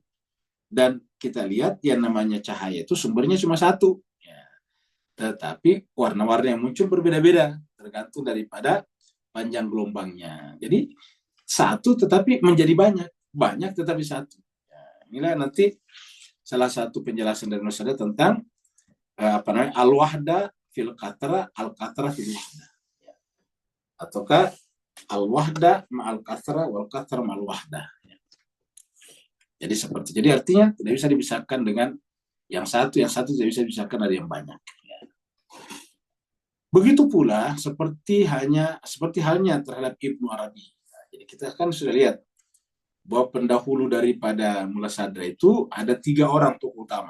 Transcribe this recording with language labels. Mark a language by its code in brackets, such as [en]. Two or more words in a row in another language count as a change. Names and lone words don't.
[id] Dan kita lihat yang namanya cahaya itu sumbernya cuma satu. Ya. Tetapi warna-warna yang muncul berbeda-beda, tergantung daripada panjang gelombangnya. Jadi satu tetapi menjadi banyak. Banyak tetapi satu. Ya, inilah nanti salah satu penjelasan dari Nusada tentang [ar] الوحدة في القطرة، القطرة في الوحدة. [id] Ya. [ar] Ataukah الوحدة مع الكثرة والكثرة مع الوحدة. [id] Jadi artinya tidak bisa dipisahkan dengan yang satu tidak bisa dipisahkan dari yang banyak. Begitu pula seperti halnya terhadap Ibnu Arabi. Jadi kita kan sudah lihat bahwa pendahulu daripada Mullah Sadra itu ada 3 orang tokoh utama.